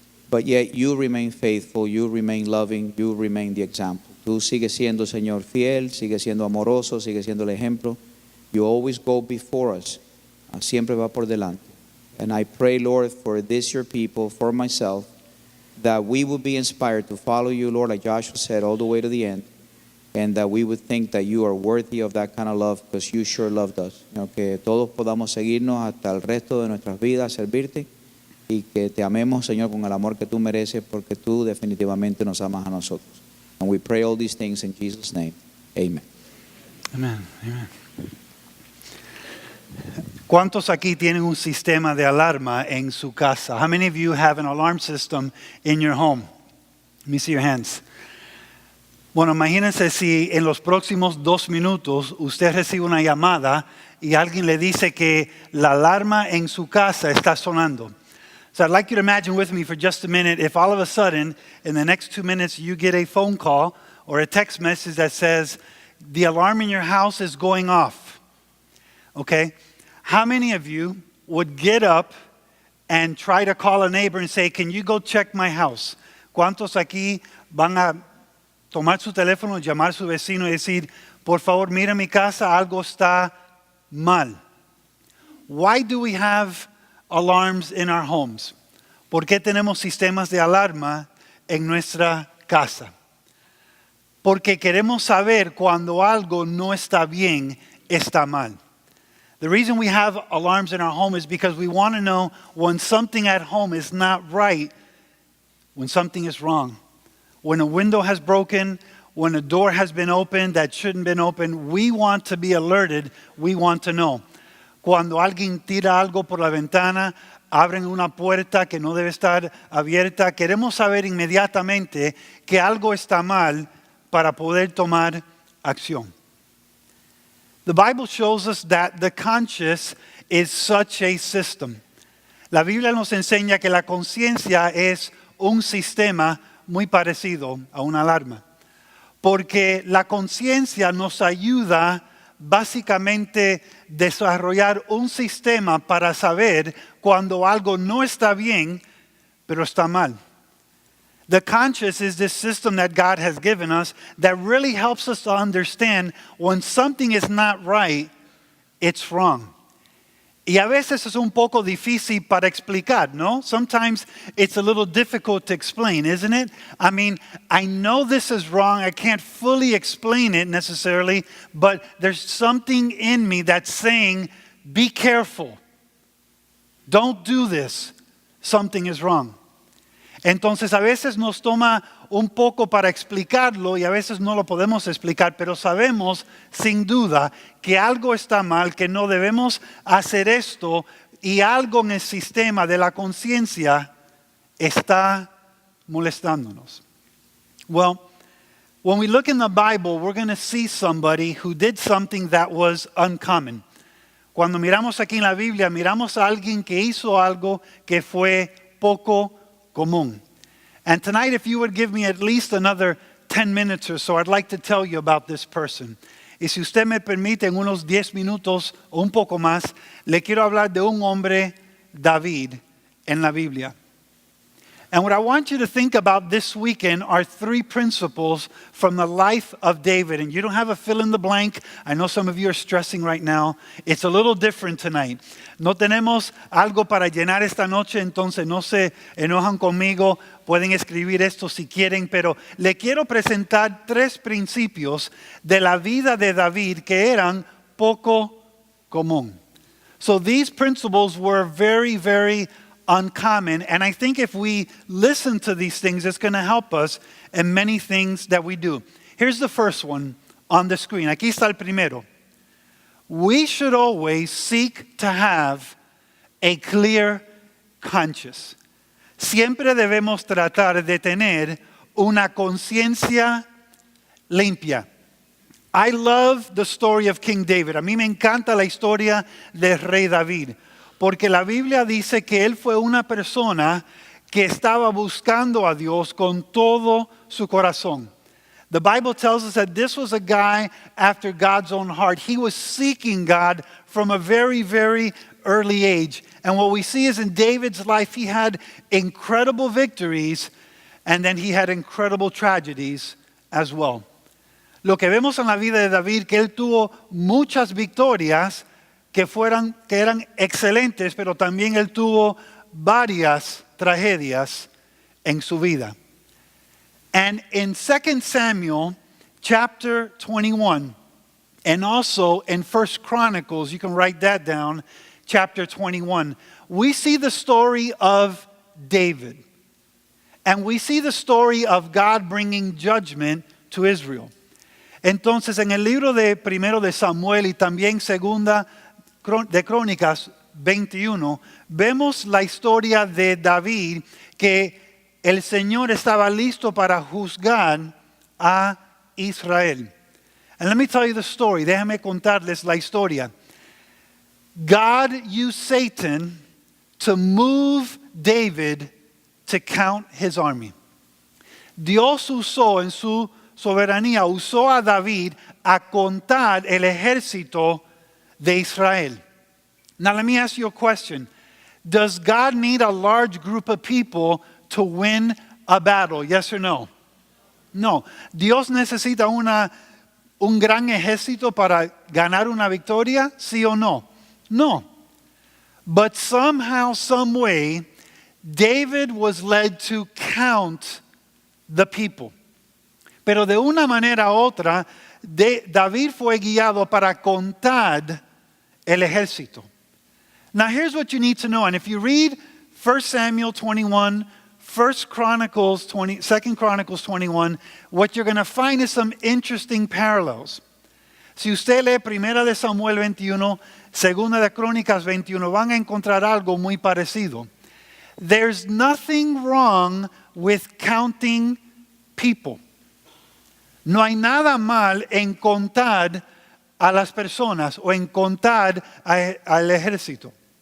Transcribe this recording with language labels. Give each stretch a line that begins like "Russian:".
English: But yet you remain faithful, you remain loving, you remain the example.
Spanish: Tú sigues siendo, Señor, fiel, sigues siendo amoroso, sigues siendo el ejemplo.
English: You always go before us.
Spanish: Siempre va por delante.
English: And I pray, Lord, for this your people, for myself, that we would be inspired to follow you, Lord, like Joshua said, all the way to the end. And that we would think that you are worthy of that kind of love because you sure loved us. You know,
Spanish: que todos podamos seguirnos hasta el resto de nuestras vidas, servirte, y que te amemos, Señor, con el amor que tú mereces, porque tú definitivamente nos amas a nosotros.
English: And we pray all these things in Jesus' name. Amen. Amen. Amen.
Spanish: ¿Cuántos aquí tienen un sistema de alarma en su casa?
English: How many of you have an alarm system in your home? Let me see your hands.
Spanish: Bueno, imagínense si en los próximos 2 minutos usted recibe una llamada y alguien le dice que la alarma en su casa está sonando.
English: So I'd like you to imagine with me for just a minute if all of a sudden in the next 2 minutes you get a phone call or a text message that says the alarm in your house is going off. Okay? How many of you would get up and try to call a neighbor and say, can you go check my house?
Spanish: ¿Cuántos aquí van a tomar su teléfono, llamar a su vecino y decir, por favor, mira mi casa, algo está mal?
English: Why do we have alarms in our homes?
Spanish: ¿Por qué tenemos sistemas de alarma en nuestra casa? Porque queremos saber cuando algo no está bien, está mal.
English: The reason we have alarms in our home is because we want to know when something at home is not right, when something is wrong. When a window has broken, when a door has been opened that shouldn't have been opened, we want to be alerted, we want to know.
Spanish: Cuando alguien tira algo por la ventana, abren una puerta que no debe estar abierta, queremos saber inmediatamente que algo está mal para poder tomar acción.
English: The Bible shows us that the conscience is such a system.
Spanish: La Biblia nos enseña que la conciencia es un sistema muy parecido a una alarma. Porque la conciencia nos ayuda básicamente a desarrollar un sistema para saber cuando algo no está bien, pero está mal.
English: The conscience is this system that God has given us that really helps us to understand when something is not right, it's wrong.
Spanish: Y a veces es un poco difícil para explicar, ¿no?
English: Sometimes it's a little difficult to explain, isn't it? I mean, I know this is wrong. I can't fully explain it necessarily, but there's something in me that's saying, be careful. Don't do this. Something is wrong.
Spanish: Entonces a veces nos toma un poco para explicarlo y a veces no lo podemos explicar, pero sabemos sin duda que algo está mal, que no debemos hacer esto y algo en el sistema de la conciencia está molestándonos.
English: Well, when we look in the Bible, we're going to see somebody who did something that was uncommon.
Spanish: Cuando miramos aquí en la Biblia, miramos a alguien que hizo algo que fue poco común.
English: And tonight, if you would give me at least another 10 minutes or so, I'd like to tell you about this person.
Spanish: Y si usted me permite, en unos 10 minutos o un poco más, le quiero hablar de un hombre, David, en la Biblia.
English: And what I want you to think about this weekend are 3 principles from the life of David. And you don't have a fill in the blank. I know some of you are stressing right now. It's a little different tonight.
Spanish: No tenemos algo para llenar esta noche, entonces no se enojan conmigo. Pueden escribir esto si quieren, pero le quiero presentar 3 principios de la vida de David que eran poco común.
English: So these principles were very, very uncommon. And I think if we listen to these things, it's going to help us in many things that we do. Here's the first one on the screen.
Spanish: Aquí está el primero.
English: We should always seek to have a clear conscience.
Spanish: Siempre debemos tratar de tener una conciencia limpia.
English: I love the story of King David.
Spanish: A mí me encanta la historia del rey David. Porque la Biblia dice que él fue una persona que estaba buscando a Dios con todo su corazón.
English: The Bible tells us that this was a guy after God's own heart. He was seeking God from a very, very early age. And what we see is in David's life, he had incredible victories and then he had incredible tragedies as well.
Spanish: Lo que vemos en la vida de David, que él tuvo muchas victorias, que eran excelentes, pero también él tuvo varias tragedias en su vida.
English: And in 2 Samuel chapter 21, and also in 1 Chronicles, you can write that down, chapter 21, we see the story of David. And we see the story of God bringing judgment to Israel.
Spanish: Entonces, en el libro de primero de Samuel y también segunda de Crónicas 21, vemos la historia de David, que el Señor estaba listo para juzgar a Israel.
English: And let me tell you the story.
Spanish: Déjame contarles la historia.
English: God used Satan to move David to count his army.
Spanish: Dios usó en su soberanía, usó a David a contar el ejército de Israel.
English: Now let me ask you a question. Does God need a large group of people to win a battle? Yes or no? No.
Spanish: ¿Dios necesita un gran ejército para ganar una victoria? ¿Sí o no? No.
English: But somehow, some way, David was led to count the people.
Spanish: Pero de una manera u otra, David fue guiado para contar el ejército.
English: Now here's what you need to know. And if you read 1 Samuel 21, 2 Chronicles 21, what you're going to find is some interesting parallels.
Spanish: Si usted lee Primera de Samuel 21, Segunda de Crónicas 21, van a encontrar algo muy parecido.
English: There's nothing wrong with counting people.
Spanish: No hay nada mal en contar a las personas o en contar al ejército.